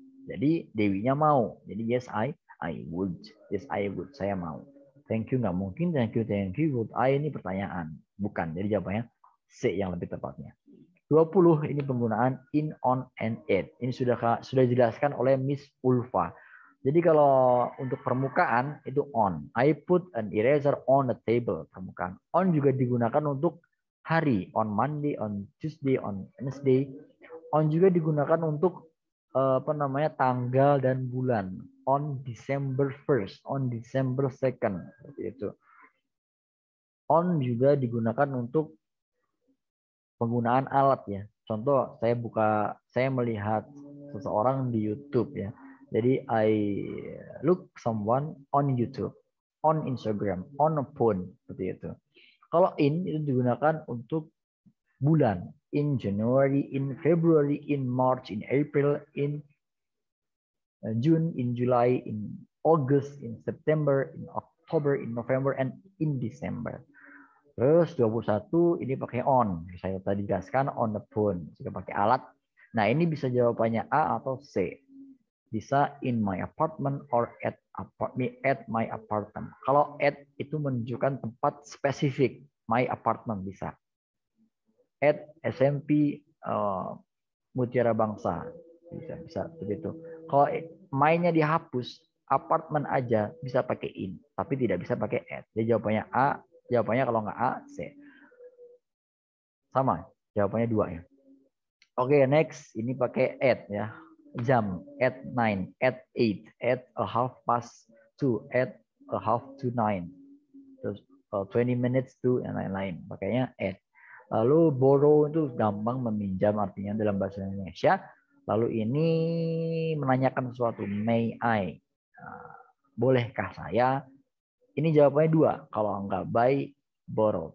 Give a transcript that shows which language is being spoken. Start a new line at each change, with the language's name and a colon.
Indonesian: Jadi Dewinya mau. Jadi
English: yes I would. Yes I would.
Indonesian: Saya mau.
English: Thank you
Indonesian: nggak mungkin.
English: Thank you. Would I
Indonesian: ini pertanyaan. Bukan. Jadi jawabannya C yang lebih tepatnya. 20 ini penggunaan in, on, and at. Ini sudah dijelaskan oleh Miss Ulfa. Jadi kalau untuk permukaan itu on.
English: I put an eraser on the table.
Indonesian: Permukaan.
English: On
Indonesian: juga digunakan untuk hari.
English: On Monday, on Tuesday, on Wednesday.
Indonesian: On juga digunakan untuk tanggal dan bulan.
English: On December 1st, on December 2nd.
Indonesian: Seperti itu. On juga digunakan untuk penggunaan alat ya. Contoh saya melihat seseorang di YouTube ya. Jadi
English: I look someone on YouTube, on Instagram, on a phone
Indonesian: seperti itu. Kalau in itu digunakan untuk bulan.
English: In January, in February, in March, in April, in June, in July, in August, in September, in October, in November, and in December.
Indonesian: Terus 21 ini pakai on. Saya tadi jelaskan
English: on the phone.
Indonesian: Jika pakai alat. Nah ini bisa jawabannya A atau C.
English: Bisa in my apartment or at my apartment.
Indonesian: Kalau at itu menunjukkan tempat spesifik.
English: My apartment
Indonesian: bisa. At SMP Mutiara Bangsa. Bisa begitu. Kalau my-nya dihapus, apartment aja bisa pakai in. Tapi tidak bisa pakai at. Jadi jawabannya A. Jawabannya kalau nggak A, C. Sama, jawabannya 2 ya. Oke, next. Ini pakai at ya.
English: Jam, at 9, at 8, at a half past 2, at a half to 9.
Indonesian: Terus 20 minutes to, dan lain-lain. Pakainya at. Lalu borrow itu gampang meminjam artinya dalam bahasa Indonesia. Lalu ini menanyakan sesuatu.
English: May I?
Indonesian: Bolehkah saya? Ini jawabannya 2. Kalau enggak buy, borrow.